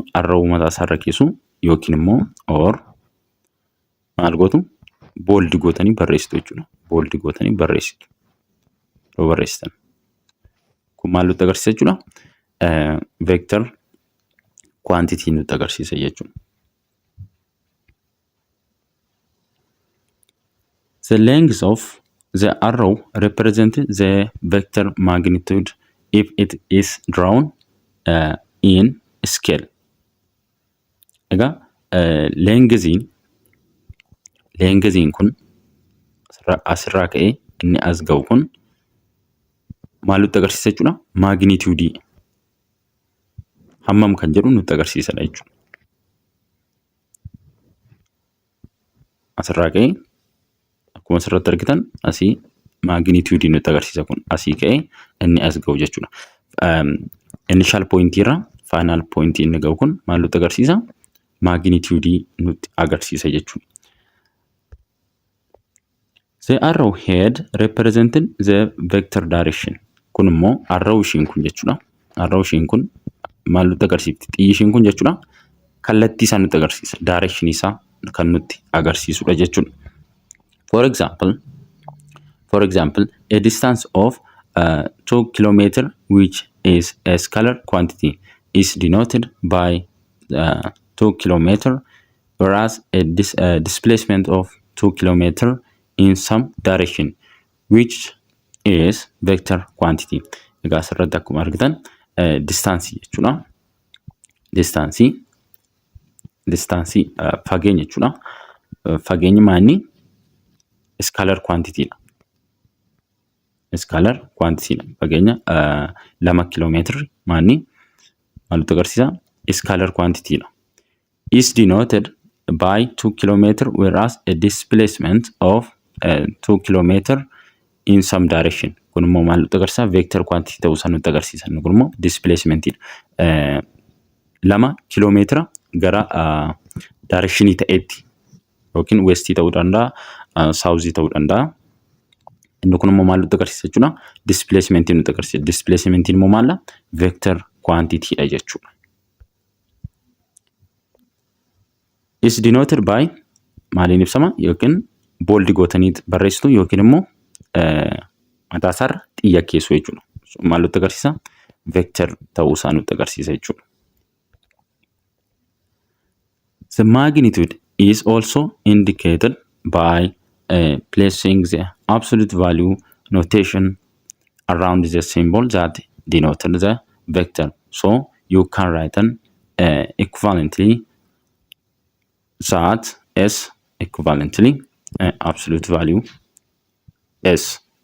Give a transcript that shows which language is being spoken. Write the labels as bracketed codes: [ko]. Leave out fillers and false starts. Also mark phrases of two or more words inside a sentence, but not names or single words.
[om] Arrow mataa isaa irra keessu yookiin immoo or maal gootu? Bold gootanii barreessitu jechuudha. Bold gootanii barreessitu. Yoo barreessitan kun maal nutti agarsiisa jechuudha? [en] Vector quantity [om] nutti agarsiisa jechuudha. [en] The length of the arrow represents the vector magnitude if it is drawn in scale. [om] Egaa lengziin kun asirraa ka'ee inni as ga'u kun maal nutti agarsiisa jechuudha? Magnitude hammam kan jedhu nutti agarsiisadha jechuudha. Asirraa ka'ee akkuma asirratti argitan asii magnitude nutti agarsiisa kun asii ka'ee inni as ga'u jechuudha. [en] Initial point [om] irraa [en] final point [om] inni ga'u kun maal nutti agarsiisa? Magnitude nutti agarsiisa jechuudha. [en] The arrow head representing the vector direction. [om] Kun immoo arrow ishiin kun jechuudha. Arrow ishiin kun maal nutti agarsiifti? Xiyyi ishiin kun jechuudha. Kallattii isaa nutti agarsiisa. Direction isaa kan nutti agarsiisudha jechuudha. [en] For example, a distance of 2 km which is a scalar quantity is denoted by 2 km, whereas a displacement of 2 km in some direction, which is vector quantity. [om] Egaa asirratti akkuma argitan distaansii jechuudha. Distaansii fageenya jechuudha. Fageenyi maanni [en] scalar quantity [om] dha. [en] Scalar quantity [om] dha. Fageenya 2 km maanni maal nutti agarsiisa? [en] Scalar quantity [om] dha. [en] Is denoted by 2 km, whereas a displacement of 2 km in some direction. [om] Kun immoo maal nutti agarsiisa? [en] Vector quantity [om] ta'uu isaa nutti agarsiisa. Kun immoo displacement dha. 2 km gara direction ta'etti yookiin west ta'uu danda'a, south ta'uu danda'a. Inni kun immoo maal nutti agarsiisa jechuudha? Displacement nutti agarsiisa. Displacement immoo maal? [en] Vector quantity [om] dha jechuudha. [en] Is denoted by [om] maaliin ibsama? Yookiin bold gootanii barreessitu yookiin immoo mataa isaarra xiyyeessu jechuudha. Maal nutti agarsiisa? Vector ta'uu isaa nutti agarsiisa jechuudha. [en] The magnitude is also indicated by placing the absolute value notation around the symbol that denoted the vector. So you can write an equivalently that S equivalently absolute value S.